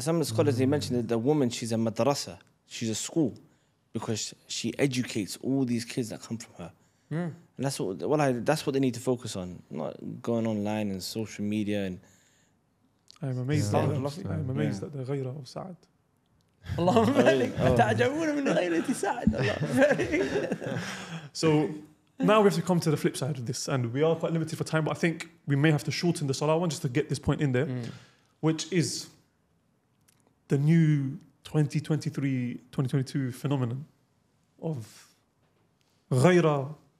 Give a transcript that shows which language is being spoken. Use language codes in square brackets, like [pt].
[en] Some scholars, they mentioned that the woman, she's a madrasa. She's a school. Because she educates all these kids that come from her. And that's what they need to focus on. Not going online and social media and I'm amazed. Yeah. I'm amazed at the غيرة of Saad. [ar] اللهم بارك تعجبون من غيرة سعد الله. [en] So now we have to come to the flip side of this, and we are quite limited for time, but I think we may have to shorten the salah one just to get this point in there, which is the new 2023-2022 phenomenon of غيرة.